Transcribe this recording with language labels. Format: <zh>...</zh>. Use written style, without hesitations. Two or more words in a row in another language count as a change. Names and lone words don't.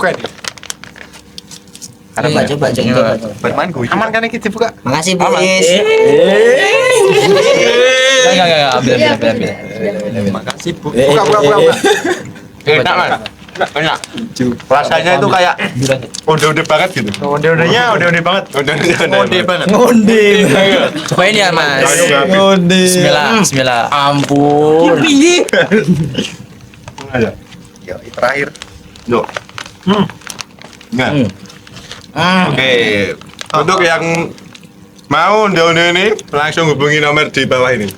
<id>Ini bisa dibuka ini. Coba Bermain gue. Aman kan ini dibuka? Makasih Bu Is. Enggak, ambil. Makasih Bu. Buka. Enak Mas. Enak. Rasanya itu kayak onde-onde banget gitu. Onde-ondenya onde-onde banget. Onde banget. Ngonde. Cobain ya Mas. Ngonde. Bismillah. Ampun. Ada. Ya, terakhir. Yuk. Nah. Oke. Untuk yang mau onde-onde ini langsung hubungi nomor di bawah ini.</id>